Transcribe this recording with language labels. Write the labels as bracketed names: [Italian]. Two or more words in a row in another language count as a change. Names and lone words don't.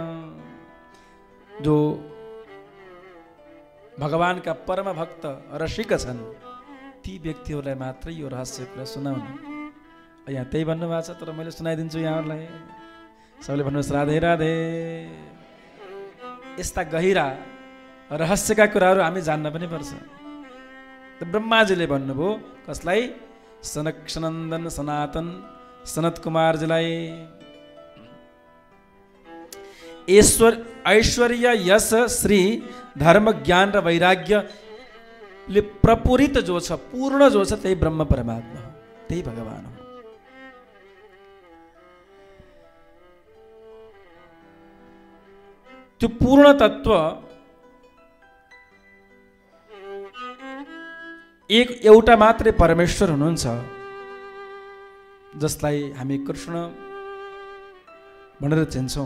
[Nepali] जो भगवानका परम भक्त रसिक छन् ती व्यक्तिहरूलाई मात्रै यो रहस्य कुरा सुनाउनु। यहाँ त्यही भन्नुभएको छ, तर मैले सुनाइदिन्छु यहाँहरूलाई। सबैले भन्नुहोस् राधे राधे। यस्ता गहिरा रहस्यका कुराहरू हामी जान्न पनि पर्छ। ब्रह्माजीले भन्नुभयो, कसलाई? सनकनन्दन सनातन सनत कुमारजीलाई। ऐश्वर्य यश श्री धर्म ज्ञान र वैराग्यले प्रपूरित जो छ, पूर्ण जो छ, त्यही ब्रह्म परमात्मा हो, त्यही भगवान हो। त्यो पूर्ण तत्व एउटा मात्रै परमेश्वर हुनुहुन्छ, जसलाई हामी कृष्ण भनेर चिन्छौँ।